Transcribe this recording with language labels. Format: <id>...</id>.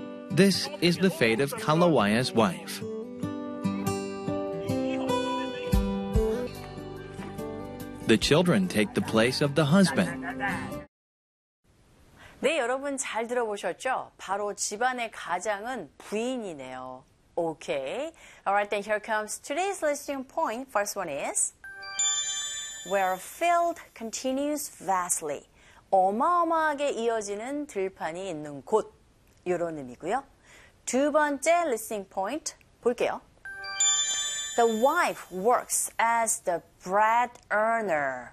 <en>This is the fate of Kalawaya's wife. The children take the place of the husband.</en> <ko>네, 여러분 잘 들어보셨죠? 바로 집안의 가장은 부인이네요.</ko> <en>Okay. All right, then here comes today's listening point. First one is where field continues vastly.</en> <ko>어마어마하게 이어지는 들판이 있는 곳. 이런 의미고요. 두 번째 listening point 볼게요.</ko> <en>The wife works as the bread earner.</en>